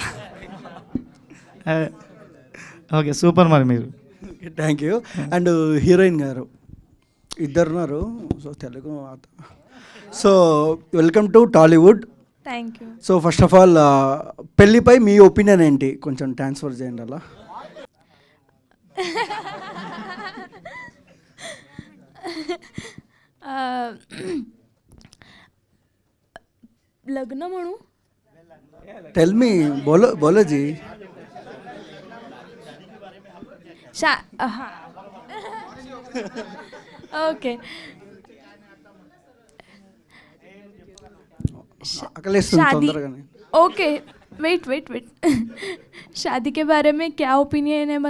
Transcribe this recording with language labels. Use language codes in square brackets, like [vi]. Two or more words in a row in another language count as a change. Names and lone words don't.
[en] Okay, super. [te] మరి మీరు [en] Thank you. and heroine [te] గారు ఇద్దరున్నారు, సో తెలుగు. [en] So welcome to Tollywood. Thank you. So first of all [te] పెళ్ళిపై మీ ఒపీనియన్ ఏంటి? కొంచెం ట్రాన్స్ఫర్ చేయండి అలా. [mr] लग्न म्हणू? [en] Tell me, [hi] बोलो बोलो जी. ओके. शादी, [en] Okay, wait [hi] शादी के बारे में क्या ओपिनियन है?